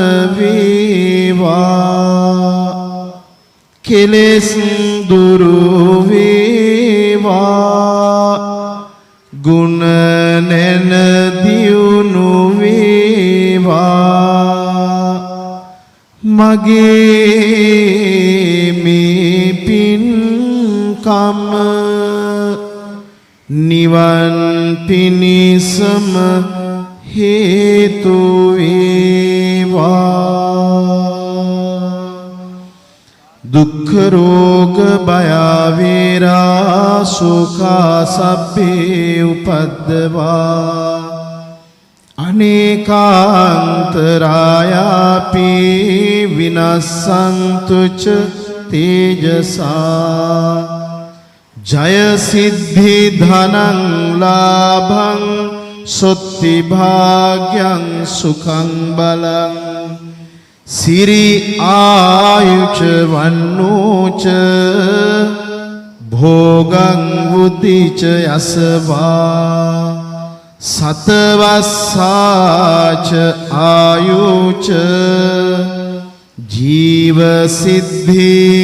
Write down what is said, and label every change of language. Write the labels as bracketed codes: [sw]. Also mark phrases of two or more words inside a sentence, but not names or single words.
[si] වේවා කෙලෙස් දුරු වේවා ගුණ නැන දියුණු වේවා මගේ මේ පින්කම නිවන් පිණිසම හේතු වේවා [pi] දුක්ඛ රෝග භය වේරා සුඛා සබ්බේ උපද්දවා අනේකාන්තරායාපි විනස්සන්තු ච තේජසා ජය සිද්ධි ධනං ලාභං සොත්ති භාග්‍යං සුඛං බලං සිරි ආයුච වන්නෝච භෝගං වුතිච යසවා සතවස්සාච ආයුච ජීව සිද්ධි